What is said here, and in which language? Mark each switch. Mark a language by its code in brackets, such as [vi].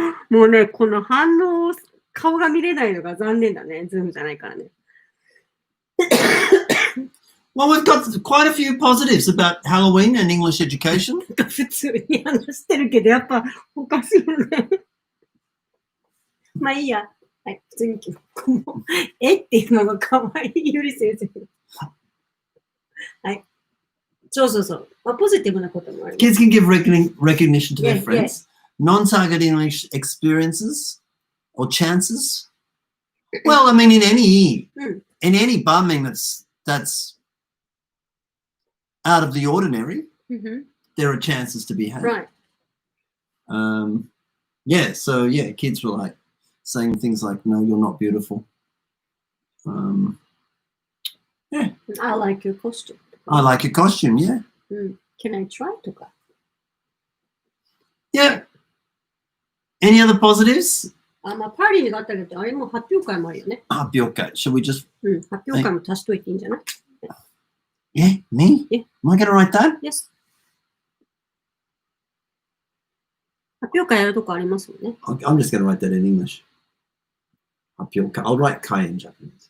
[ja] もうね、この反応、顔が見れないのが残念だね。ズームじゃないからね。 [en] Well, we've got quite a few positives about Halloween and English education. [ja] 普通に話してるけど、やっぱおかしいよね。まあいいや。はい、普通にえっていうのが可愛いゆり先生。はい。そう。まあ、ポジティブなこともある。 [en] Kids can give recognition to their Yeah, friends. Non-target English experiences or chances. Well, I mean, in any bumming that's out of the ordinary, there are chances to be had. Right. So kids were like saying things like, "No, you're not beautiful." I like your costume. I like your costume. Yeah. Can I try [ja] とか。 [en] Yeah. Any other positives? [ja] あ、まあ、パーリーがあったけど、あれも発表会もあるよね。 [en] Okay. Should we just? [ja] 発表会も足しといていいんじゃない？ [en] Yeah, me? Yeah. Am I going to write that? Yes. [ja] 発表会やるとこありますもんね。 [en] I'm just going to write that in English. I'll write Kai in Japanese.